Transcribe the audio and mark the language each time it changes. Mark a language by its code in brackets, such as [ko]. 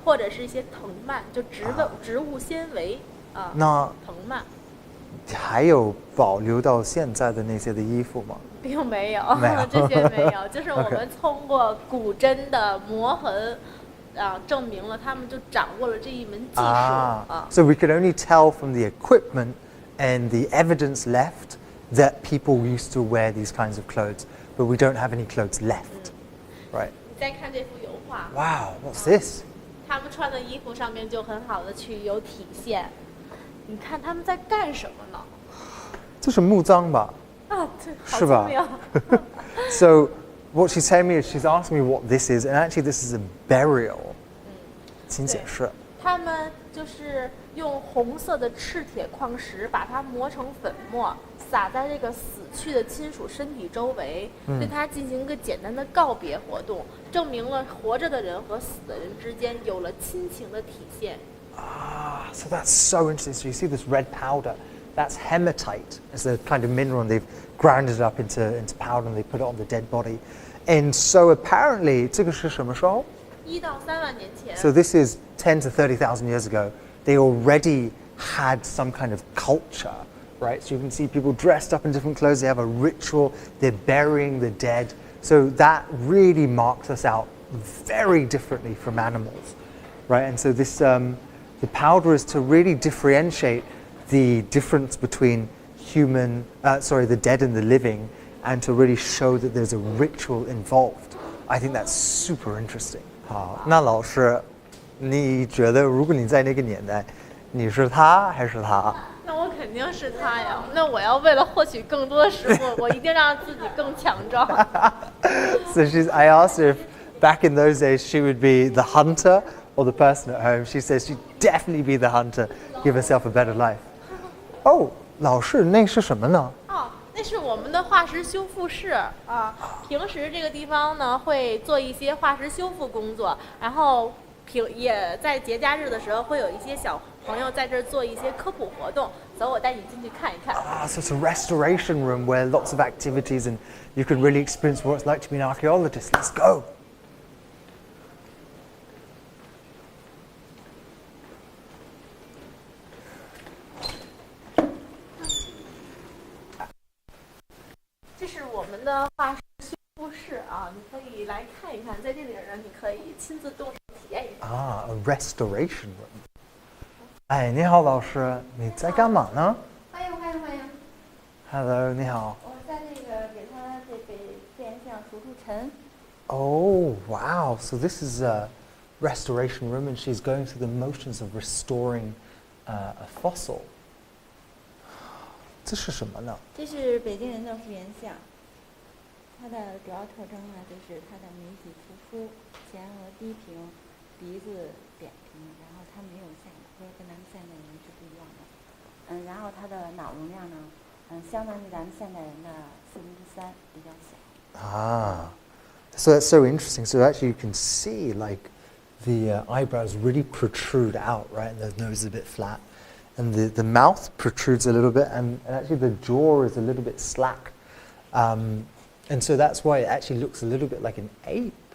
[zh] 或者是一些藤蔓，就植物纤维啊。那藤蔓还有保留到现在的那些的衣服吗？并没有，这些没有，就是我们通过骨针的磨痕。证明了他们就掌握了这一门技术。 [en] So we could only tell from the equipment and the evidence left that people used to wear these kinds of clothes, but we don't have any clothes left, right? [zh] 你再看这幅油画。 [en] Wow, what's this? [zh] 他们穿的衣服上面就很好的去有体现。你看他们在干什么呢？这是墓葬吧？啊，对，好是吧？聪明。 [en] So, what she's telling me is she's asking me what this is, and actually this is a burial. [zh] 请解释。他们就是用红色的赤铁矿石把它磨成粉末，撒在这个死去的亲属身体周围，对他进行一个简单的告别活动，证明了活着的人和死的人之间有了亲情的体现。 [en] Ah, so that's so interesting. So you see this red powder, that's hematite. It's a kind of mineral, and they've ground it up into powder, and they put it on the dead body. And so apparently, [zh] 这个是什么时候 1到3万年前。 [en] So this is 10 to 30,000 years ago. They already had some kind of culture, right? So you can see people dressed up in different clothes. They have a ritual. They're burying the dead. So that really marks us out very differently from animals, right? And so this, the powder is to really differentiate the difference between the dead and the living, and to really show that there's a ritual involved. I think that's super interesting. [zh] 好，那老师，你觉得如果你在那个年代，你是他还是他？那我肯定是他呀。那我要为了获取更多的食物，我一定让自己更强壮。 [en] So I asked her if back in those days she would be the hunter or the person at home. She says she'd definitely be the hunter, give herself a better life. [zh] Oh, 老师，那是什么呢？哦，那是我们的化石修复室啊。平时这个地方呢会做一些化石修复工作，然后也在节假日的时候会有一些小朋友在这儿做一些科普活动。走，我带你进去看一看。 [en] So it's a restoration room where lots of activities and you can really experience what it's like to be an archaeologist. Let's go. [zh] 这是我们的化石修复室啊，你可以来看一看，在这里呢，你可以亲自动手体验一下。 [en] Ah, a restoration room. [zh] 哎，你好，老师，你在干嘛呢？欢迎欢迎欢迎！ Hello, 你好。我在这个给他这个变相除除尘。 [en] Oh, wow. So this is a restoration room, and she's going through the motions of restoring a fossil. [zh] 这是什么呢？这是北京人的复原像，它的主要特征呢，就是它的眉体突出，前额低平，鼻子扁平，然后它没有下颌，跟咱们现代人是不一样的。然后它的脑容量呢，相当于咱们现代人的3/4，比较小。 [en] Ah, so that's so interesting. So actually, you can see like the eyebrows really protrude out, right? And the nose is a bit flat, and the mouth protrudes a little bit, and actually the jaw is a little bit slack. And so that's why it actually looks a little bit like an ape.